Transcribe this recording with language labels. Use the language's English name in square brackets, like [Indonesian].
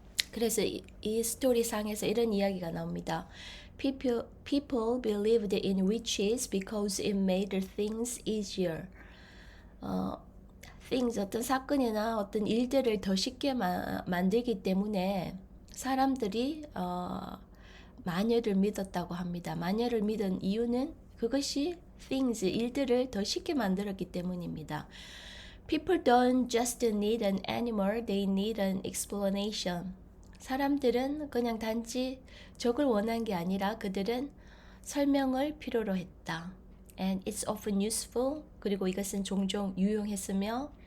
[Korean] 그래서 이 스토리상에서 이런 이야기가 나옵니다. [English] People believed in witches because it made things easier. [Korean] 어떤 사건이나 어떤 일들을 더 쉽게 만들기 때문에 사람들이 마녀를 믿었다고 합니다. 마녀를 믿은 이유는 그것이 일들을 더 쉽게 만들었기 때문입니다. [English] People don't just need an animal, they need an explanation. [Korean] 사람들은 그냥 단지 적을 원한 게 아니라 그들은 설명을 필요로 했다. [English] And it's often useful. [Korean] 그리고 이것은 종종 유용했다.